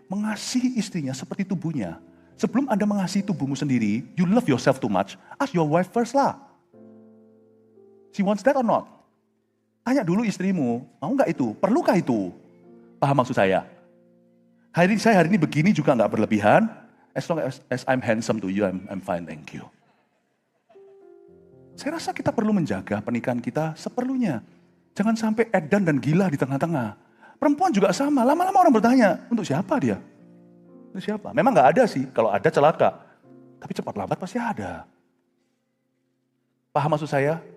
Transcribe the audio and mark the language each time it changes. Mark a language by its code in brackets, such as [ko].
[id] Mengasihi istrinya seperti tubuhnya. Sebelum Anda mengasihi tubuhmu sendiri, [en] you love yourself too much, ask your wife first lah. She wants that or not? [id] Tanya dulu istrimu, mau nggak itu? Perlukah itu? Paham maksud saya? Saya hari ini begini juga nggak berlebihan. [en] As long as I'm handsome to you, I'm fine, thank you. [id] Saya rasa kita perlu menjaga pernikahan kita seperlunya. Jangan sampai edan dan gila di tengah-tengah. Perempuan juga sama, lama-lama orang bertanya, untuk siapa dia? Untuk siapa? Memang nggak ada sih, kalau ada celaka. Tapi cepat lambat pasti ada. Paham maksud saya?